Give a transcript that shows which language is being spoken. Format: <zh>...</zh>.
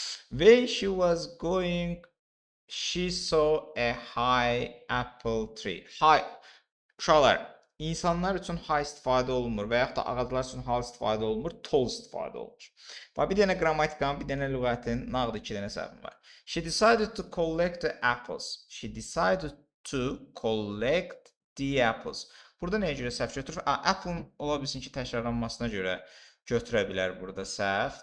<en>When she was going, she saw a high apple tree.</en> <az>Uşaqlar, insanlar üçün high istifadə olunmur və yaxud da ağaclar üçün high istifadə olunmur, tall istifadə olunur. Bir dənə qrammatikanın, bir dənə lüğətin, nağdı 2 dənə səhvim var.</az> <en>She decided to collect the apples. She decided to collect the apples.</en> <az>Burada nəyə görə səhv götürür? Apple-ın ola bilsin ki, təkrarlanmasına görə götürə bilər burada səhv.</az>